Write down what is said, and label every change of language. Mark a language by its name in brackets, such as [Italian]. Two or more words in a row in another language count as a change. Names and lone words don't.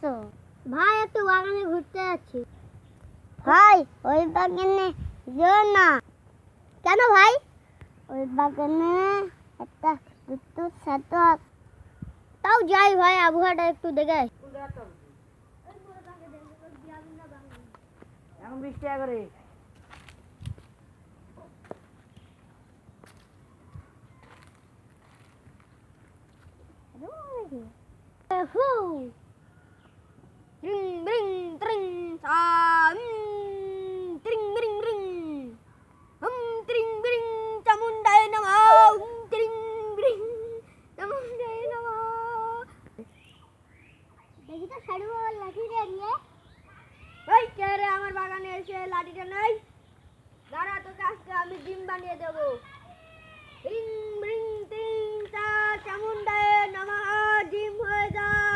[Bangla] ভাই একটু বাগানে ঘুরতে যাচ্ছি। ভাই ওই বাগানে যেও না। কেন ভাই? ওই বাগানে একটা দুটো ছাত্র। তাও যাই ভাই, আবহাওয়াটা একটু দেখে আসি। এখন 20 টাকা করে। Ring ring tring sa tring ring ring tring ring [Sanskrit] चामुण्डायै नमः tring ring चामुण्डायै नमः [Bangla] দেখি তো সাড়ু বাবার লাঠিটা নিয়ে। ওই কে রে আমার বাগানে এসে লাঠিটা নাই? দাঁড়া, তোকে আজকে আমি ডিম বানিয়ে দেবো। রিং রিং টিং টা [Sanskrit] चामुण्डायै नमः, [Bangla] ডিম হয়ে যা।